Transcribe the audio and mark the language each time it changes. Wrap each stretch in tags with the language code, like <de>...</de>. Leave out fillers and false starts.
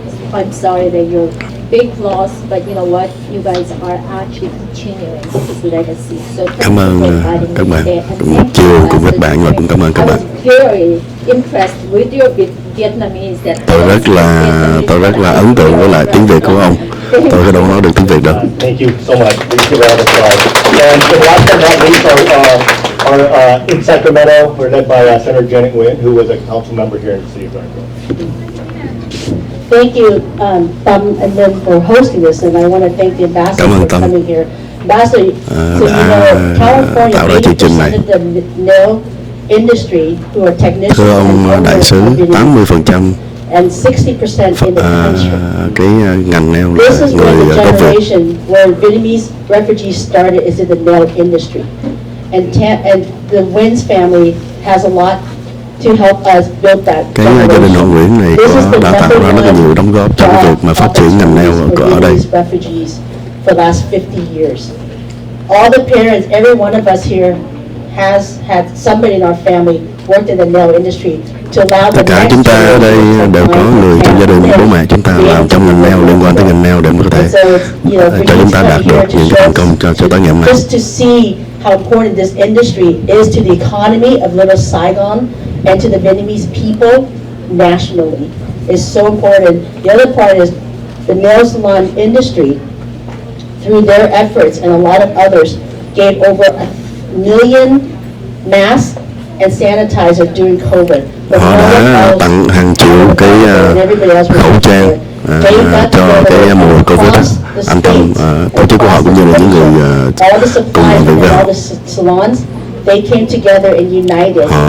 <en>I'm sorry that you're big loss, but you know what? You guys are actually continuing this legacy. So</en> <vi>cảm ơn các bạn. Một chiều cùng các bạn và cũng cảm ơn các bạn.</vi> <en>Very impressed with your Vietnamese.</en> <vi>Tôi rất là ấn tượng với lại tiếng Việt của ông. Tôi có đâu nói được tiếng Việt đâu.</vi> <en>Thank you so much. Thank you very much. And the last but not least, our in Sacramento, we're led by Senator Janet Nguyen, who was a council member here in the city of Sacramento. Thank you, Thẩm and Lynn, for hosting this, and I want to thank the ambassador for coming here. Ambassador, so you know, California 80% of the nail industry who are technicians.</en> <vi>Thưa ông đại sứ, 80%</vi> <en>and 60% in the country.</en> <vi>Cái ngành nail là</vi> <en>This is</en> <vi>người</vi> <en>one of the</en> <vi>gốc Việt.</vi> <en>generation where Vietnamese refugees started is in the nail industry, and the Nguyen's family has a lot to help us build that.</en> <vi>Cái gia đình họ Nguyễn này đã tạo ra rất là nhiều đóng góp trong việc mà phát triển ngành nail ở đây.</vi> <en>For the last 50 years. All the parents, every one of us here has had somebody in our family worked in the nail industry to allow</en> <vi>Tất cả chúng ta ở đây đều có người trong gia đình, bố mẹ chúng ta làm trong ngành nail, liên quan tới ngành nail để có thể cho chúng ta đạt được những cái thành công cho tới ngày hôm nay.</vi> <en>Just to see how important this industry is to the economy of Little Saigon and to the Vietnamese people nationally is so important. The other part is the nail salon industry, through their efforts and a lot of others, gave over 1 million masks and sanitizer during COVID.</en> <vi>Họ đã tặng hàng triệu cái khẩu trang cho cái mùa Covid đó. Anh Tâm, tổ chức của họ cũng như là những người cùng làm việc với họ.</vi> <en>They came together and united.</en>